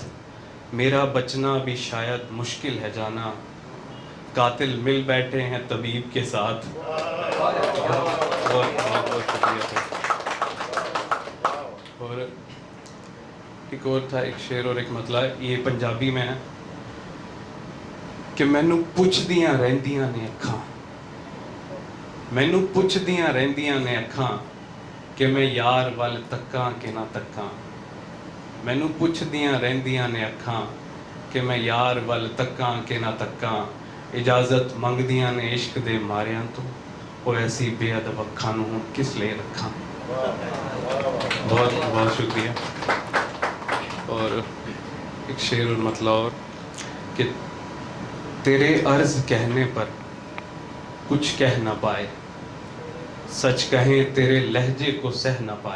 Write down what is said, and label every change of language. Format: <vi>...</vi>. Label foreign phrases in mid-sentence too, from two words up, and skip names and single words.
<ur>میرا بچنا بھی شاید مشکل ہے جانا، قاتل مل بیٹھے ہیں طبیب کے ساتھ. بہت بہت شکریہ. اور ایک اور تھا، ایک شعر اور ایک مطلع، یہ پنجابی میں ہے کہ</ur> <pa>مینوں پوچھدیاں رہندیاں نے اکھاں. مینوں پوچھدیاں رہندیاں نے اکھاں کہ میں یار ول تکاں کہ نہ تکاں. مینوں پوچھدیاں رہندیاں نے اکھاں کہ میں یار ول تکاں کہ نہ تکاں. اجازت منگدیاں نے عشق دے ماریاں تو، وہ ایسی بے ادب اکھاں نوں کس لے رکھاں.</pa> <ur>بہت بہت شکریہ. اور ایک شعر اور مطلع اور کہ تیرے عرض کہنے پر کچھ کہہ نہ پائے، سچ کہیں تیرے لہجے کو سہ نہ پائے.</ur>